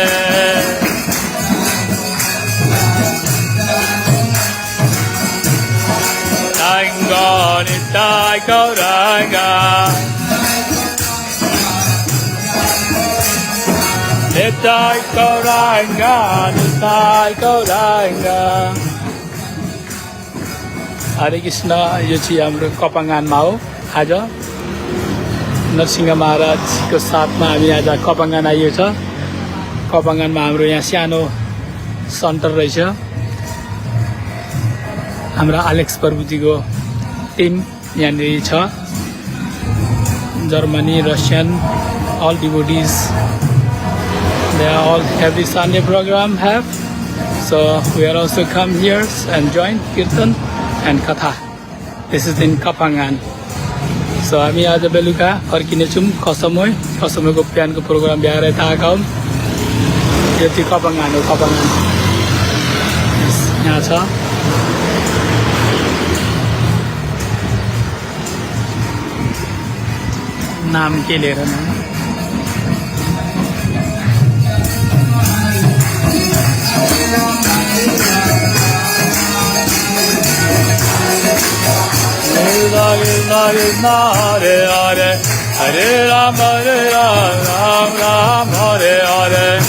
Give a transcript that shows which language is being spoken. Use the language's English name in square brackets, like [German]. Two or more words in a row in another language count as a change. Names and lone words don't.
[Sanskrit] Tango Nitai Gauranga. Nitai Gauranga, Nitai Gauranga. हरे कृष्ण, [Nepali] यो चाहिँ हाम्रो कपङ्गानमा हो आज नरसिंह महाराजको साथमा हामी आज कपङ्गान आइएको छ कपङ्गानमा हाम्रो यहाँ सानो सेन्टर रहेछ हाम्रो एलेक्स प्रभुजीको टिम यहाँनिर छ जर्मनी रसियन [English] all devotees they are all every Sunday program have so we are also come here and join kirtan and katha this is in Kapangan so [Nepali] हामी आज बेलुका फर्किनेछौँ कसमैको बिहानको प्रोग्राम भ्याएर आएका हौँ यो चाहिँ कपङ्गान हो कपङ्गान यहाँ छ नाम के लिएर न [Sanskrit] कृष्ण कृष्ण हरे हरे हरे राम राम राम हरे हरे